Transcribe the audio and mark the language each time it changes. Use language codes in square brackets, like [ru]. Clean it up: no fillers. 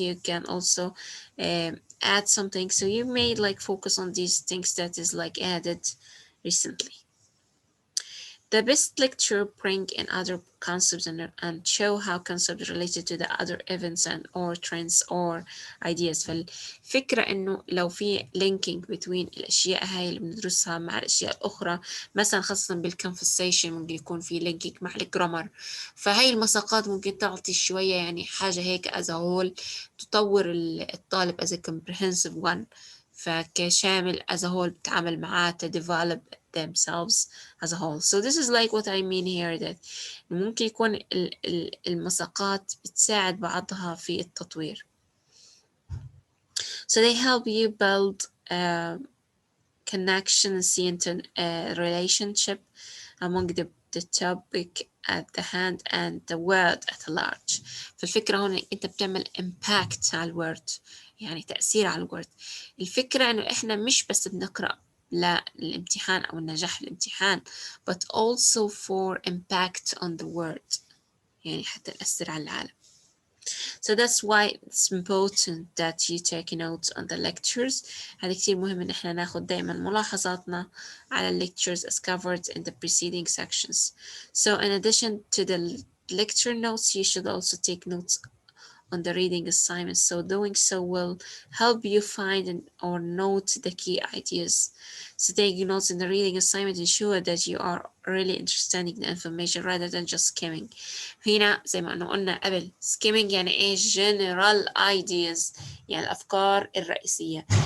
[en] You can also add something, so you may like focus on these things that is like added recently. The best lecture bring in other concepts and show how concepts related to the other events and or trends or ideas. [ar] فالفكرة إنه لو في [en] linking between [ar] الأشياء هاي اللي بندرسها مع الأشياء الأخرى، مثلا خاصة بالconversation ممكن يكون في linking مع الجرامر، فهاي المساقات ممكن تعطي شوية يعني حاجة هيك [en] as a whole [ar] تطور الطالب [en] as a comprehensive one، [ar] فكشامل as a whole بتعامل معاه [en] to develop themselves as a whole. So this is like what I mean here, that [ar] ممكن يكون المساقات بتساعد بعضها في التطوير. [en] So they help you build connection and see into a relationship among the topic at the hand and the word at large. [ar] فالفكرة هون أنت بتعمل impact على الورد، يعني تأثير على الورد. الفكرة إنه إحنا مش بس بنقرأ للامتحان أو النجاح في الامتحان [en] but also for impact on the world، [ar] يعني حتى نأثر على العالم. [en] So that's why it's important that you take notes on the lectures. [ar] هذا كتير مهم إن إحنا ناخد دايما ملاحظاتنا على [en] lectures as covered in the preceding sections. So in addition to the lecture notes, you should also take notes on the reading assignment. So doing so will help you find or note the key ideas. So taking notes in the reading assignment ensure that you are really understanding the information rather than just skimming. [ar] هنا زي ما قلنا قبل skimming يعني ايه general ideas يعني الأفكار الرئيسية.